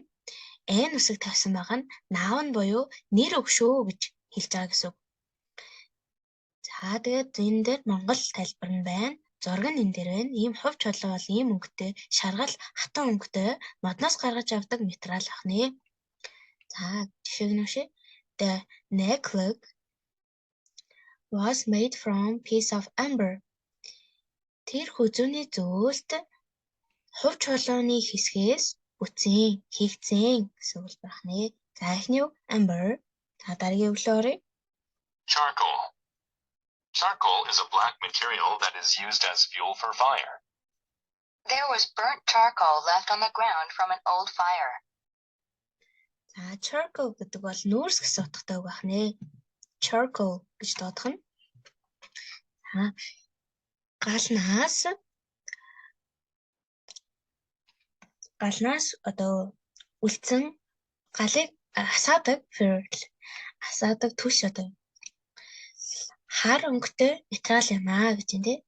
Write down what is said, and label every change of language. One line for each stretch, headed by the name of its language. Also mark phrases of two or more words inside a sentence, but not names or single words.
Mongolian: N үсэг тавьсан байгаа нь noun буюу нэр үг шүү гэж хэлж байгаа гэсэн үг. За тэгээд энэ дээр монгол тайлбар нь байна. Зураг нь энэ дээр байна. Ийм хувь чулуу бол ийм өнгөтэй, шаргал хатан өнгөтэй, модноос гаргаж авдаг материал ахнэ. За жишээг нь уншия.
English: The necklace was made from piece of amber.
Mongolian: Тэр хүзүүний зөөлт хувь чулууны хэсгээс хийгдсэн гэсэн үг байх нэ. За эхний үг amber. За дараагийн үг лөө.
English: Charcoal. Charcoal is a black material that is used as fuel for fire. There was burnt charcoal left on the ground from an old fire.
Mongolian: За charcoal гэдэг бол нүүрс гэсэн утгатай үг байх нэ. Charcoal гэж дуудах нь. Галнаас одоо үлдсэн галыг асаадаг түш одоо хар өнгөтэй материал юм аа гэж юм тий.